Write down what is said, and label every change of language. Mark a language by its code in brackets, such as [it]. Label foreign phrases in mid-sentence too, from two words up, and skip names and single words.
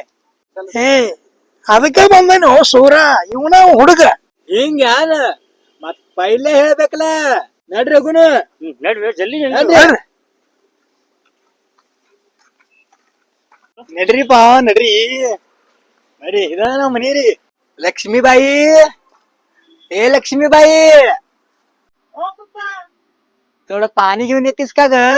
[kn] ಏ ಅದಕ್ಕ ಬಂದೇನು ಸೂರ, ಇವನ ಹುಡುಗ. ಹಿಂಗ ಯಾನ ಮತ್ ಪೈಲೆ ಹೇಳ್ಬೇಕಲ್ಲ. ನಡ್ರಿ ರಘುನ, ನಡ್ರಿ ಜಲ್ದಿ ನಡ್ರಿಪಾ ನಡ್ರಿ. ನಡ್ರಿ, ಇದ ನಮ್ಮ ಮನಿ ರೀ. ಲಕ್ಷ್ಮೀಬಾಯಿ, [mr] ए लक्ष्मीबाई, थोडं पाणी घेऊन येतेस का ग?